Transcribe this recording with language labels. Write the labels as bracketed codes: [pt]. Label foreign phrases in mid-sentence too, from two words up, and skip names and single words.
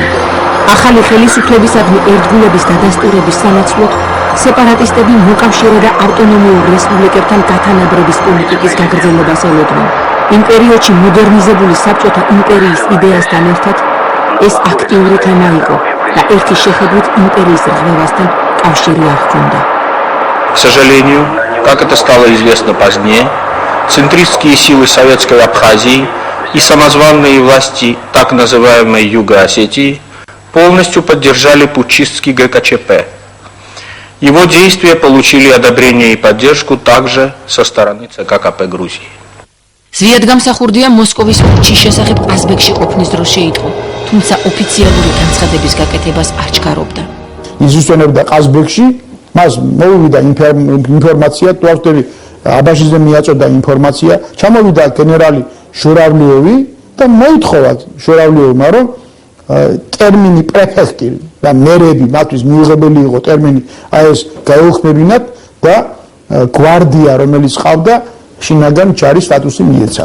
[ka] ახალი ხელისუფლებისადმი ერთგულების დადასტურების სანაცვლოდ სეპარატისტები მოკავშირე და ავტონომიურ რესპუბლიკებთან გათანაბრების პოლიტიკის გაგრძელებას ელოდნენ. იმ პერიოდში მოდერნიზებული საბჭოთა იმპერიის იდეასთან ერთად ეს აქტიური თემა იყო და ერთი შეხედვით იმპერიის რღვევასთან კავშირი არ ჰქონდა. [ru] К сожалению, как это стало известно позднее, центристские силы Советской Абхазии и самозванные власти так называемой Юго-Осетии полностью поддержали путчистский ГКЧП. Его действия получили одобрение и поддержку также со стороны ЦК КП Грузии. [ka] ზვიადგამსახურდია მოსკოვის პუტჩის შესახებ ყაზბეგში ყოფნის დროს შეიტყო, თუმცა ოფიციალური განცხადების გაკეთებას არ ჩქარობდა. ის უსვენებდა ყაზბეგში, მას მოუვიდა ინფორმაცია, ტუავტევი აბაშიძე მიაწოდა ინფორმაცია, ჩამოვიდა გენერალი შურავლიოვი და მოითხოვა შურავლიოვმა, რომ ტერმინი პრეფექტი და მერები მათთვის მიუღებელი იყო ტერმინი აი ეს გაეუხმებინათ და გვარდია რომელიც ყავდა შინაგან ჯარის სტატუსი მიეცათ.